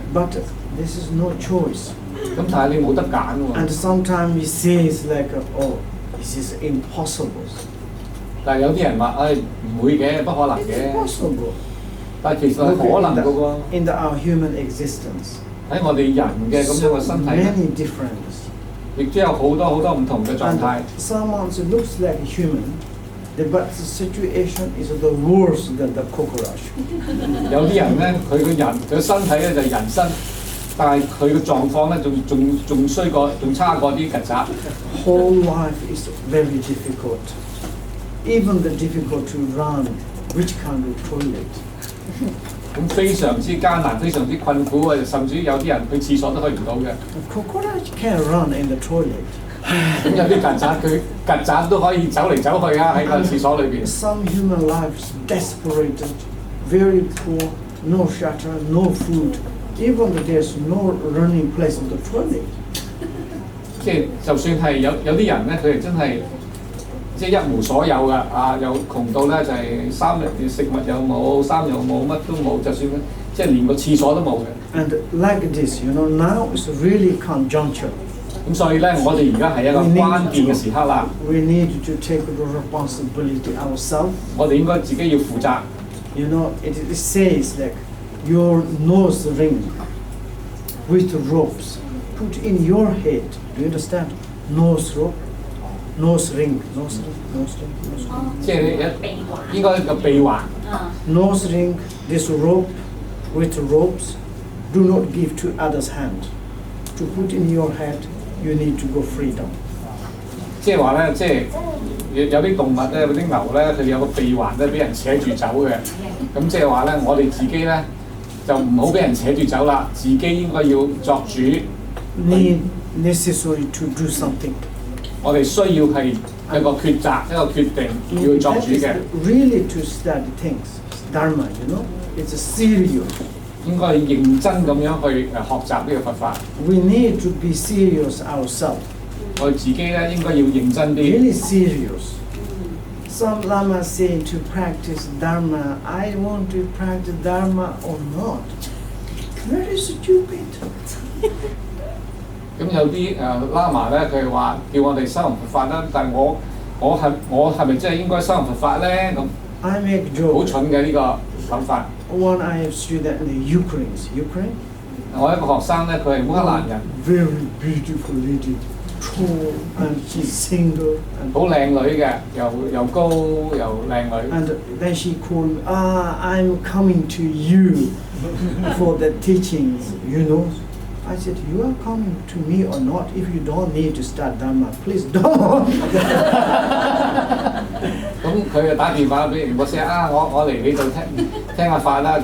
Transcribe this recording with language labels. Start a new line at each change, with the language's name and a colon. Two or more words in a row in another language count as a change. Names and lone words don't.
English: But this is no choice.
Cantonese: 咁但係你冇得揀喎。
English: And sometimes he says like, oh, this is impossible.
Cantonese: 但係有啲人話，唔會嘅，不可能嘅。
English: Impossible.
Cantonese: 但係其實係可能嘅喎。
English: In our human existence.
Cantonese: 喺我哋人嘅咁樣嘅身體
English: many different.
Cantonese: 亦都有好多唔同嘅狀態。
English: Someone looks like a human, but the situation is the worse than the cockroach.
Cantonese: 有啲人咧，佢身體咧就係人身，但係佢嘅狀況咧仲衰過，仲差過啲曱甴。
English: Whole life is very difficult. Even the difficult to run, which kind of toilet?
Cantonese: 咁非常之艱難，非常之困苦啊！甚至有啲人去廁所都去唔到嘅。
English: Cockroach can run in the toilet.
Cantonese: 咁有啲曱甴都可以走嚟走去啊！喺個廁所裏邊。
English: Some human lives desperate, very poor, no shelter, no food. Even there's no running place in the toilet.
Cantonese: 即係就算係有啲人咧，佢哋真係即係一無所有㗎又窮到咧就係食物又冇，衫又冇，乜都冇，就算即係連個廁所都冇嘅。
English: And like this, you know, now is really conjuncture.
Cantonese: 咁所以咧，我哋而家係一個關鍵嘅時刻啦。
English: We need to take the responsibility ourselves.
Cantonese: 我哋應該自己要負責。
English: You know, it says like your nose ring with ropes put in your head. Do you understand? Nose rope, nose ring.
Cantonese: 即係應該個鼻環。
English: Nose ring, this rope with ropes, do not give to others' hand. To put in your head, you need to go freedom.
Cantonese: 即係話咧，即係有啲動物咧，有啲牛咧，佢哋有個鼻環咧，俾人扯住走嘅。咁即係話咧，我哋自己咧就唔好俾人扯住走啦，自己應該要作主。
English: necessary to do something。
Cantonese: 我哋需要係一個抉擇，一個決定要去作主嘅。
English: Really to study things, Dharma, you know, it's serious。
Cantonese: 應該認真咁樣去學習呢個佛法。
English: We need to be serious ourselves。
Cantonese: 我哋自己咧應該要認真啲。
English: Really serious。Some Lama say to practice Dharma, I want to practice Dharma or not. Very stupid.
Cantonese: 咁有啲喇嘛咧，佢話叫我哋修行佛法啦，但係我係咪真係應該修行佛法咧？咁
English: I make joke。
Cantonese: 好蠢嘅呢個諗法。
English: One I have student in the Ukraine.
Cantonese: 我一個學生咧，佢係烏克蘭人。
English: Very beautiful lady, tall and she's single.
Cantonese: 好靚女嘅，又高又靚女。
English: And then she called me, I'm coming to you for the teachings, you know. I said, you are coming to me or not? If you don't need to start Dharma, please don't.
Cantonese: 咁佢就打電話俾仁波切我嚟你度聽下法啦。